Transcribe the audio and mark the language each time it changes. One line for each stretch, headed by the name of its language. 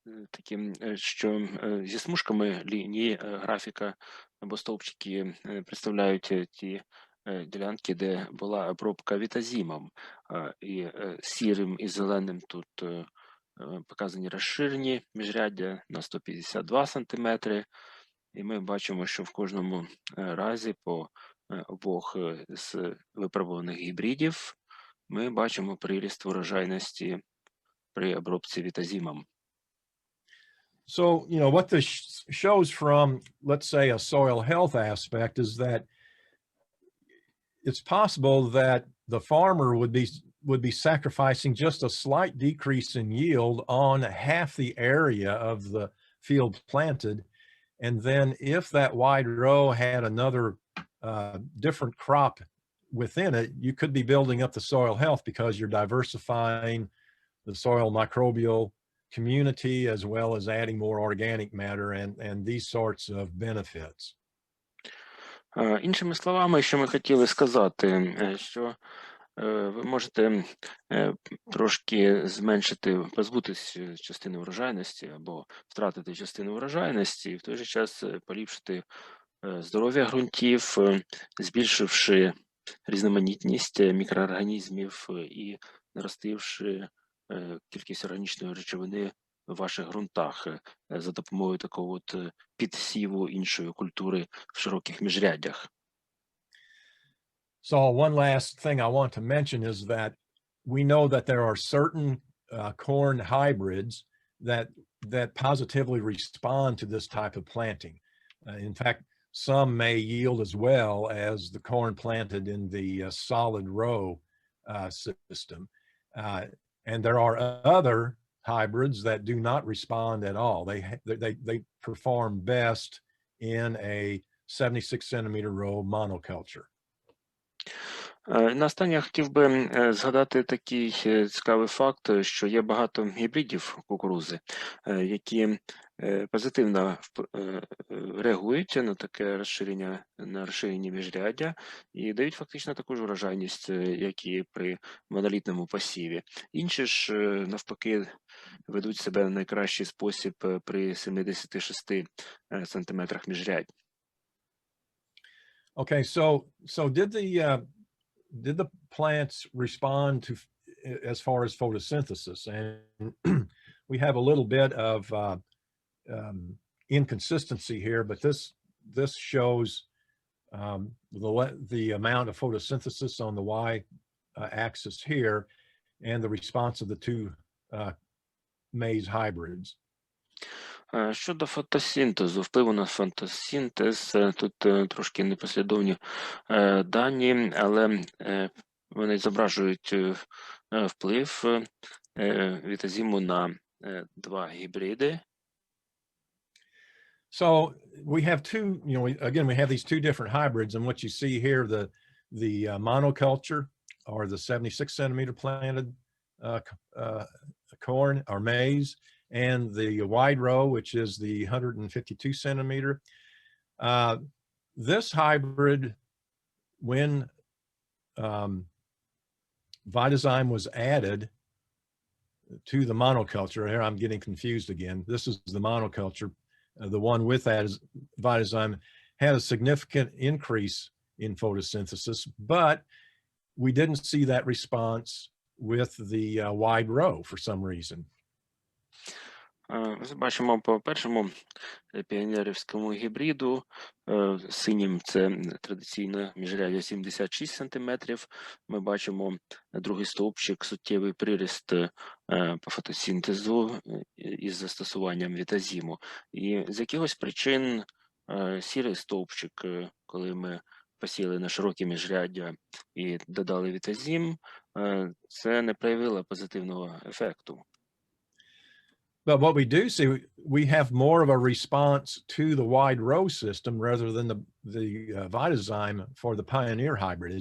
Ukrainian: Таким, що зі смужками лінії графіка або стовпчики представляють ті ділянки, де була обробка вітазимом, і сірим і зеленим тут показані розширені міжряддя на 152 сантиметри, і ми бачимо, що в кожному разі по обох з випробуваних гібридів ми бачимо приріст урожайності при обробці вітазимом.
English: So, what this shows from, let's say, a soil health aspect is that it's possible that the farmer would be sacrificing just a slight decrease in yield on half the area of the field planted. And then if that wide row had another different crop within it, you could be building up the soil health because you're diversifying the soil microbial community as well as adding more organic matter and these sorts of benefits.
Ukrainian: Іншими словами, що ми хотіли сказати, що ви можете трошки зменшити, позбутись частини врожайності або втратити частину врожайності, і в той же час поліпшити здоров'я ґрунтів, збільшивши різноманітність мікроорганізмів і наростивши кількість органічної речовини в ваших ґрунтах за допомогою такого от підсіву іншої культури в широких міжряддях.
English: So one last thing I want to mention is that we know that there are certain corn hybrids that positively respond to this type of planting. In fact, some may yield as well as the corn planted in the solid row system. And there are other hybrids that do not respond at all. They perform best in a 76 centimeter row monoculture.
Ukrainian: Наостаннє я хотів би згадати такий цікавий факт, що є багато гібридів кукурузи, які позитивно реагують на таке розширення, на розширення міжряддя і дають фактично таку ж врожайність, як і при монолітному посіві. Інші ж, навпаки, ведуть себе в найкращий спосіб при 76 сантиметрах міжрядь.
English: Okay, so did the plants respond to as far as photosynthesis? And we have a little bit of inconsistency here, but this shows the amount of photosynthesis on the y-axis here and the response of the two maize hybrids.
Ukrainian: Щодо фотосинтезу, впливу на фотосинтез, тут трошки непослідовні дані, але вони зображують вплив вітазиму на два гібриди.
English: So we have two, we have these two different hybrids, and what you see here, the monoculture or the 76 centimeter planted corn or maize, and the wide row, which is the 152 centimeter. This hybrid, when Vitazyme was added to the monoculture, here I'm getting confused again. This is the monoculture. The one with that is Vitazyme had a significant increase in photosynthesis, but we didn't see that response with the wide row for some reason.
Ukrainian: Бачимо по першому піонерівському гібриду, синім це традиційне міжряддя 76 сантиметрів. Ми бачимо другий стовпчик, суттєвий приріст по фотосинтезу із застосуванням вітазиму. І з якихось причин сірий стовпчик, коли ми посіяли на широкі міжряддя і додали вітазим, це не проявило позитивного ефекту.
English: But what we do see, we have more of a response to the wide row system rather than the Vitazyme for the Pioneer hybrid.